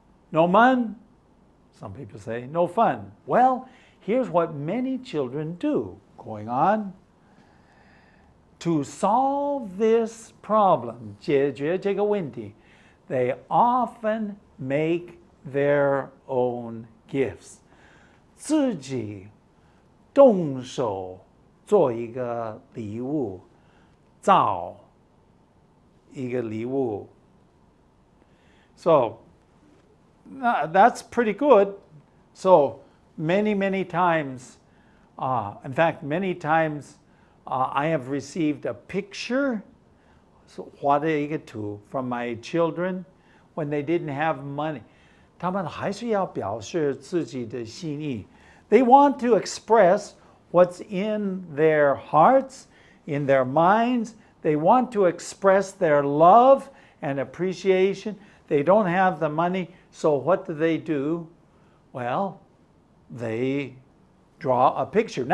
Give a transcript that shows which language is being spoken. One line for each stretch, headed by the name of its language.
English: No fun? Some people say no fun. Well, here's what many children do going on. To solve this problem,
Chinese: 解决这个问题,
English: they often make their own gifts.
Chinese: 自己动手做一个礼物，造一个礼物.
English: So that's pretty good. So many times In fact, many times I have received a picture,
Chinese: 画的一个图
English: from my children when they didn't have money.
Chinese: 他们还是要表示自己的心意.
English: They want to express what's in their hearts, in their minds. They want to express their love and appreciation. They don't have the money, so what do? Well, they draw a picture.